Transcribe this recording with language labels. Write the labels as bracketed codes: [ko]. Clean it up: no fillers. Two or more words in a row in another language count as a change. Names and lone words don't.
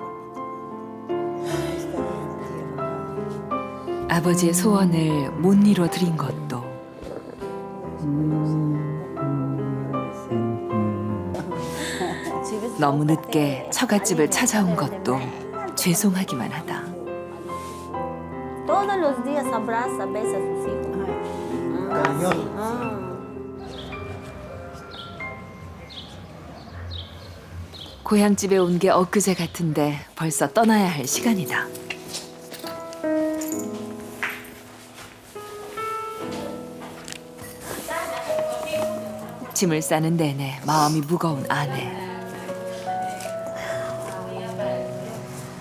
[ko] 아버지의 소원을 못 이뤄 드린 것도 너무 늦게 처갓집을 찾아온 것도 죄송하기만 하다. [es] Todos los días abraza, besa a sus hijos. Cariñoso. [ko] 고향집에 온 게 엊그제 같은데 벌써 떠나야 할 시간이다. 짐을 싸는 내내 마음이 무거운 아내.